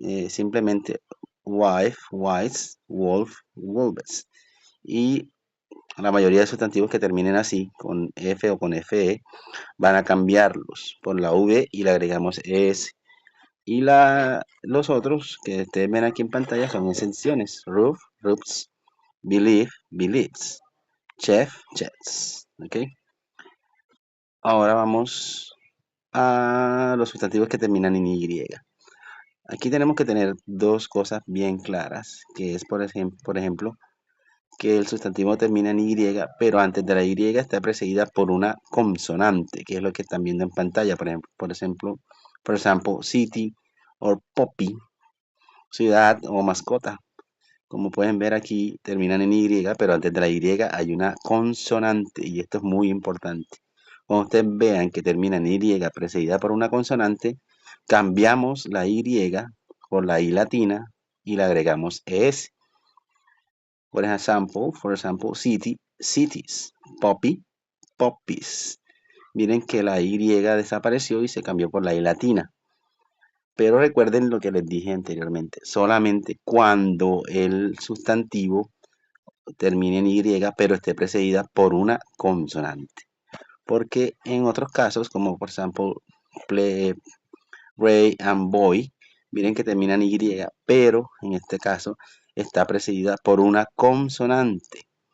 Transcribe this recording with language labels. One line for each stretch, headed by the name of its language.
Spanish: Simplemente wife, wives, wolf, wolves. Y la mayoría de sustantivos que terminen así, con F o con FE, van a cambiarlos por la V y le agregamos ES. Y los otros que ustedes ven aquí en pantalla son exenciones.
English: Roof, roofs, believe, believes, chef, chefs.
Spanish: ¿Ok? Ahora vamos a los sustantivos que terminan en Y. Aquí tenemos que tener dos cosas bien claras, que es por ejemplo que el sustantivo termina en Y, pero antes de la Y está precedida por una consonante, que es lo que están viendo en pantalla, por ejemplo, city o poppy, ciudad o mascota. Como pueden ver aquí, terminan en Y, pero antes de la Y hay una consonante, y esto es muy importante. Cuando ustedes vean que termina en Y precedida por una consonante, cambiamos la Y por la I latina y le agregamos ES.
English: For example, city, cities, poppy, poppies.
Spanish: Miren que la Y desapareció y se cambió por la I latina. Pero recuerden lo que les dije anteriormente, solamente cuando el sustantivo termine en Y, pero esté precedida por una consonante. Porque en otros casos, como por ejemplo, play, Ray and Boy, miren que terminan en Y, pero en este caso está precedida por una consonante.